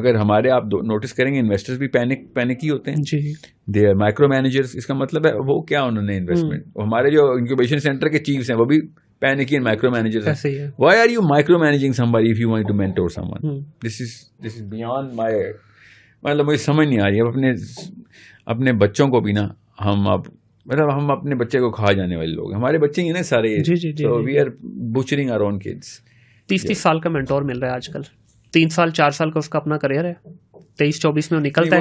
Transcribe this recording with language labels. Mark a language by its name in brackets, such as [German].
[Urdu] مگر ہمارے آپ نوٹس کریں گے انویسٹرز بھی پینک ہی ہوتے ہیں, [English] They are micro managers. [Urdu] اس کا مطلب ہے وہ کیا, انہوں نے انویسٹمنٹ, ہمارے جو انکیوبیشن سینٹر کے چیفز ہیں وہ بھی [English] panicky and micro managers [Urdu] ہیں. [English] Why are you micro managing somebody if you want to mentor someone? This is beyond my, [Urdu] مطلب مجھے سمجھ نہیں آ رہی. اب اپنے بچوں کو بھی نا ہم اپنے بچے کو کھا جانے والے لوگ, ہمارے بچے ہی نا سارے, [English] so we are butchering our own kids. [Urdu] 30 سال کا مینٹور مل رہا ہے آج کل, 3 سال 4 سال کا اس کا اپنا کریئر ہے, 23-24 میں وہ نکلتا ہے.